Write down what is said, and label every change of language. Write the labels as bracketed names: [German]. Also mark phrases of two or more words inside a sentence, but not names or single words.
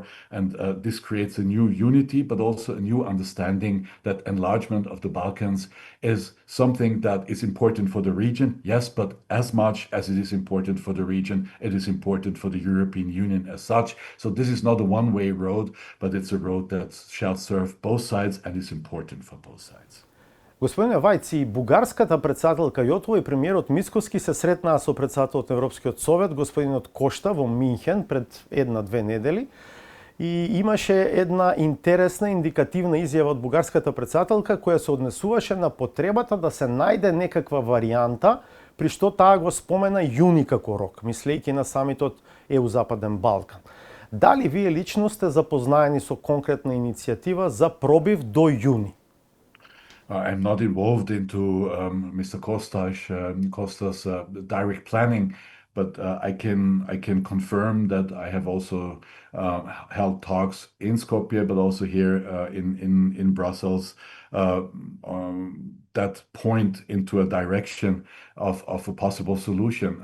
[English] And this creates a new unity, but also a new understanding that enlargement of the Balkans is something that is important for the region, yes, but as much as it is important for the region, it is important for the European Union as such. So this is not a one-way road, but it's a road that shall serve both sides and is important for both sides. [Macedonian] Господине Вајц, и бугарската председателка Јотова и премиерот Мицкоски се сретнаа со председателот на Европскиот совет, господинот Кошта, во Минхен пред една-две недели. И имаше една интересна, индикативна изјава од бугарската председателка која се однесуваше на потребата да се најде некаква варијанта, при што таа го спомена јуни како рок, мислејќи на самитот ЕУ Западен Балкан. Дали вие лично сте запознаени со конкретна иницијатива за пробив до јуни? [English] I'm not involved into Mr. Costa's direct planning, but I can confirm that I have also held talks in Skopje, but also here in Brussels, that point into a direction of a possible solution.